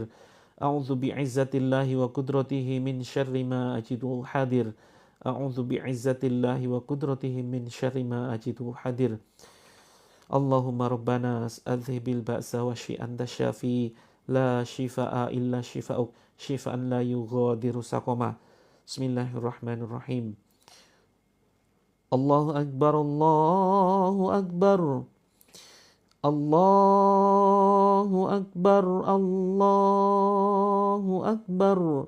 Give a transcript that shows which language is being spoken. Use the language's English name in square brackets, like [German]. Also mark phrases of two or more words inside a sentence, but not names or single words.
[Arabic] أعوذ بعزة الله وقدرته من شر ما أجد وأحاذر. أعوذ بعزة الله وقدرته من شر ما أجد وأحاذر. اللهم ربنا أذهب البأس واشف أنت الشافي لا شفاء إلا شفاؤك شفاء لا يغادر سقما. بسم الله الرحمن الرحيم. الله أكبر، الله أكبر. الله أكبر، الله أكبر.